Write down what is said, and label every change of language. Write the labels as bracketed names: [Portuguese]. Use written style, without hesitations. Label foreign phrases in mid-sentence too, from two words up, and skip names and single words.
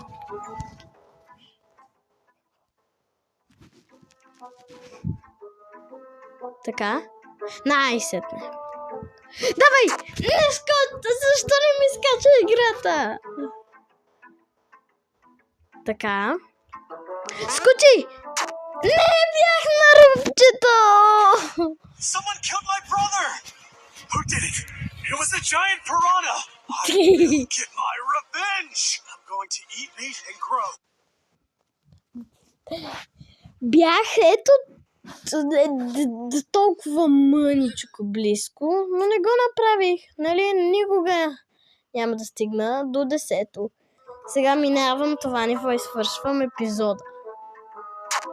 [Bulgarian] Така. Най-сетне. Давай! Защо не ми скача играта? Така. Скочи! Не бях на ръбчето! [English] Someone killed my brother! Who did it? It was a giant piranha! I will get my revenge! I'm going to eat meat and grow. [Bulgarian] Бях ето толкова мъничко близко, но не го направих. Нали, никога няма да стигна до 10-то. Сега минавам това ниво и свършвам епизода.